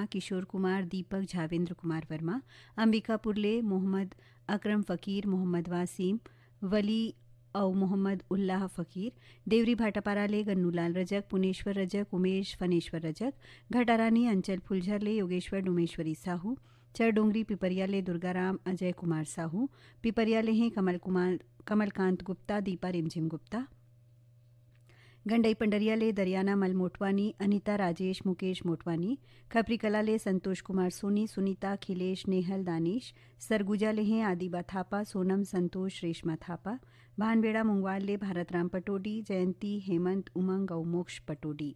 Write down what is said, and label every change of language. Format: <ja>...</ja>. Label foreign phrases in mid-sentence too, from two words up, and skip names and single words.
<hne>किशोर कुमार दीपक झावेंद्र कुमार वर्मा अंबिकापुर ले मोहम्मद अकरम फ़कीर मोहम्मद वासीम वली और मोहम्मद उल्लाह फ़कीर देवरी भाटापारा ले गन्नूलाल रजक पुनेश्वर रजक उमेश फनेश्वर रजक घटारानी अंचल फुलझर ले योगेश्वर डोमेश्वरी साहू चरडोंगरी पिपरिया ले दुर्गाराम अजय कुमार साहू पिपरिया ले हैं कमलकांत गुप्ता दीपा रिमझिम गुप्ता गंडई पंडरिया ले दरियाना मल मोटवानी अनिता राजेश मुकेश मोटवानी खपरी कला ले संतोष कुमार सोनी सुनीता खिलेश नेहल दानिश सरगुजा ले हैं आदिबा थापा सोनम संतोष रेशमा थापा भानबेड़ा मुंगवाल ले भारतराम पटोडी जयंती हेमंत उमंग और मोक्ष पटोडी।</hne>